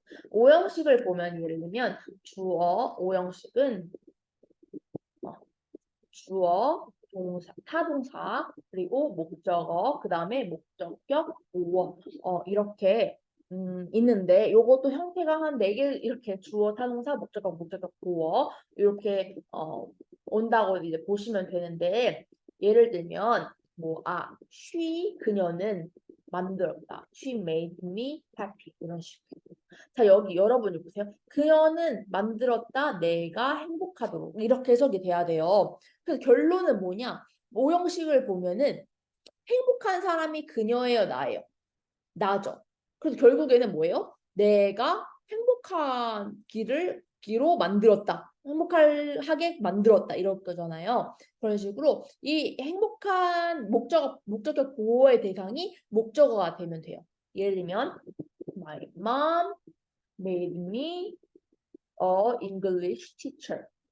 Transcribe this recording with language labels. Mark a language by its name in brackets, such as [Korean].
[Korean] 오형식을 보면 예를 들면 주어 오형식은 주어, 동사, 타동사, 그리고 목적어, 그 다음에 목적격, 보어 이렇게 있는데 요것도 형태가 한 4개 이렇게 주어, 타동사, 목적격, 보어 이렇게 온다고 이제 보시면 되는데 예를 들면 she 그녀는 만들었다. [English] She made me happy [Korean] 이런 식으로. 자, 여기 여러분이 보세요. 그녀는 만들었다. 내가 행복하도록. 이렇게 해석이 돼야 돼요. 그래서 결론은 뭐냐? 오형식을 보면은 행복한 사람이 그녀예요, 나예요? 나죠. 그래서 결국에는 뭐예요? 내가 행복한 기로 만들었다. 행복하게 만들었다. 이럴 거잖아요. 그런 식으로 이 행복한 목적격 보호의 대상이 목적어가 되면 돼요. 예를 들면 [English] My mom made me a English teacher.